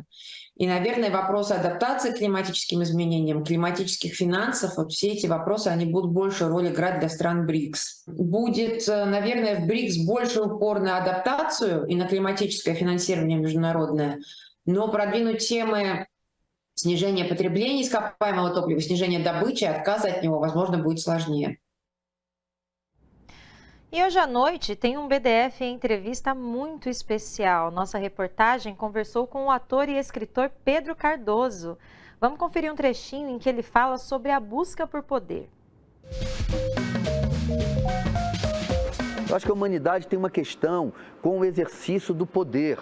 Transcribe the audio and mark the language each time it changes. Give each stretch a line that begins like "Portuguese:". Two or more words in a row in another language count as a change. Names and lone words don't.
Russian: И, наверное, вопросы адаптации к климатическим изменениям, климатических финансов, вот все эти вопросы, они будут большую роль играть для стран БРИКС. Будет, наверное, в БРИКС больше упор на адаптацию и на климатическое финансирование международное, но продвинуть темы снижения потребления ископаемого топлива, снижения добычи, отказа от него, возможно, будет сложнее.
Portuguese: E hoje à noite tem um BDF em entrevista muito especial. Nossa reportagem conversou com o ator e escritor Pedro Cardoso. Vamos conferir um trechinho em que ele fala sobre a busca por poder. Eu acho que a humanidade tem uma questão com o exercício do poder.